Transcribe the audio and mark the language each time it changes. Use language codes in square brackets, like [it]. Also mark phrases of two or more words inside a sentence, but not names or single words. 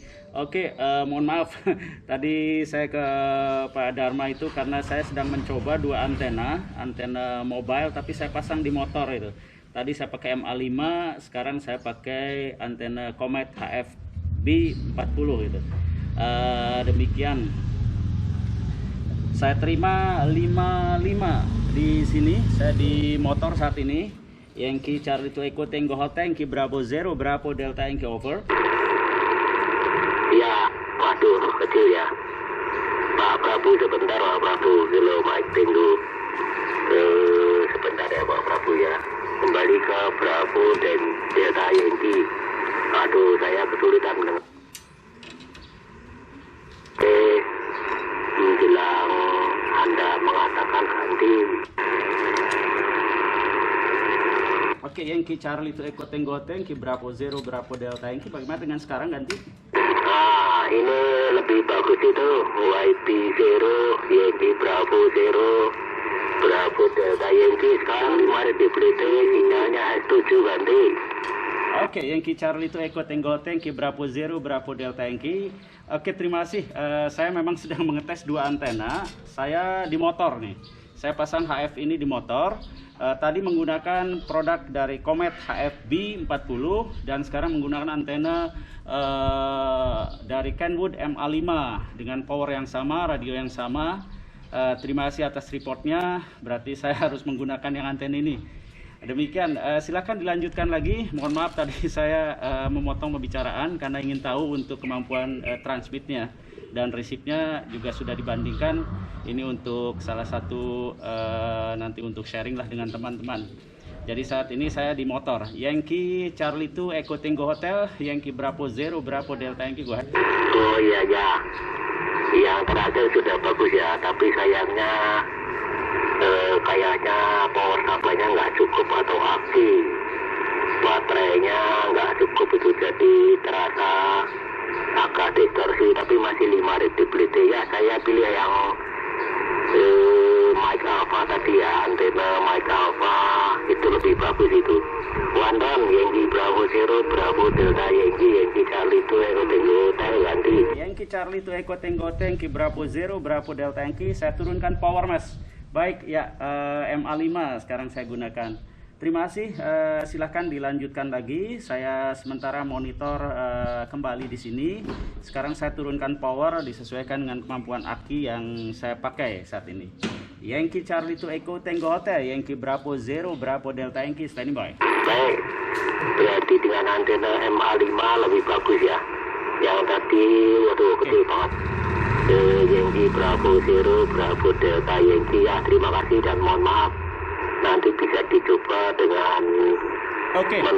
[id] Oke, mohon maaf tadi saya ke Pak Dharma itu karena saya sedang mencoba dua antena mobile, tapi saya pasang di motor itu. Tadi saya pakai MA5, sekarang saya pakai antena Comet HFB 40 itu. Demikian. Saya terima 55 di sini, saya di motor saat ini. Yankee Charlie 2 Echo Tango Hotel, Yankee Bravo 0 Bravo Delta Yankee over. Ya, waduh kecil ya. Pak Prabu sebentar Pak Prabu, Hello Mike Tango. Sebentar ya Pak Prabu ya. Kembali ke Bravo dan Delta Yankee. Aduh, saya kesulitan mendengar. Menjelang Anda mengatakan ganti. Oke, Yankee Charlie 2 Echo Tango Hotel, Yankee Bravo 0 Bravo Delta Yankee. Bagaimana dengan sekarang ganti? Ini lebih bagus itu. YB0 Yankee Bravo 0 Bravo Delta Yankee. Sekarang 5 DPT, sinyalnya S7 ganti. Oke, Yankee Charlie 2 Echo Tango Hotel, Yankee Bravo 0 Bravo Delta Yankee. Oke, terima kasih. Saya memang sedang mengetes dua antena. Saya di motor nih. Saya pasang HF ini di motor. Tadi menggunakan produk dari Comet HFB 40 dan sekarang menggunakan antena dari Kenwood MA5 dengan power yang sama, radio yang sama. Terima kasih atas reportnya. Berarti saya harus menggunakan yang antena ini. Demikian, silakan dilanjutkan lagi. Mohon maaf tadi saya memotong pembicaraan karena ingin tahu untuk kemampuan transmitnya dan resipnya juga sudah dibandingkan. Ini untuk salah satu nanti untuk sharing lah dengan teman-teman. Jadi saat ini saya di motor Yankee Charlie 2 Echo Tango Hotel, Yankee Bravo 0 Bravo Delta Yankee. Gua. Oh iya ya, yang terakhir sudah bagus ya, tapi sayangnya kayaknya [en] power supply- [id] nya nggak cukup atau aki baterainya nggak cukup itu, jadi terasa agak distorsi, tapi masih 5 readability ya. Saya pilih yang Mike Alpha tadi ya, antena Mike Alpha itu lebih bagus itu. Wandon Yankee Bravo 0 Zero Bravo Delta Yankee Charlie to Echo Tango Hotel ganti. Yankee Charlie to Echo Tango Yankee Bravo Zero Bravo Delta Yankee. Saya turunkan power, Mas. Baik ya, MA5 sekarang saya gunakan. Terima kasih. Silahkan dilanjutkan lagi. Saya sementara monitor kembali di sini. Sekarang saya turunkan power disesuaikan dengan kemampuan aki yang saya pakai saat ini. Yankee Charlie to Echo Tango Hotel, Yankee Bravo Zero Bravo Delta Yankee, [en] standing by. [id] Baik, berarti dengan antena MA5 lebih bagus ya. Yang tadi, waduh, gede banget. Yankee Bravo Zero Bravo Delta Yankee ya, terima kasih dan mohon maaf. Nanti bisa dicoba dengan menuju